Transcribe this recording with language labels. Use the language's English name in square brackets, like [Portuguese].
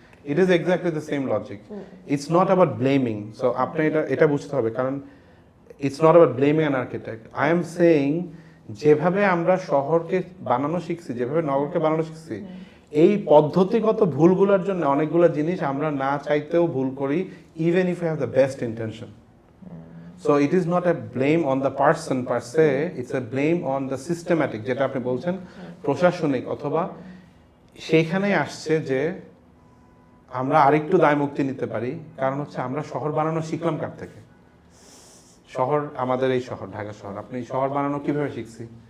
[English] It is exactly the same logic, it's not about blaming. So [Bangla] আপনি এটা বুঝতে হবে, কারণ [English] It's not about blaming an architect. I am saying [Bangla] যেভাবে আমরা শহরকে বানানো শিখছি, যেভাবে নগরকে বানানো শিখছি, এই পদ্ধতিগত ভুলগুলোর জন্য অনেকগুলো জিনিস আমরা না চাইতেও ভুল করি, [English] even if we have the best intention. So it is not a blame on the person per se, it's a blame on the systematic, [Bangla] যেটা আপনি বলছেন প্রশাসনিক, অথবা সেইখানেই আসছে যে আমরা আরেকটু দায় মুক্তি নিতে পারি। কারণ হচ্ছে আমরা শহর বানানো শিখলাম কার থেকে? শহর, আমাদের এই শহর ঢাকা শহর, আপনি শহর বানানো কিভাবে শিখছি?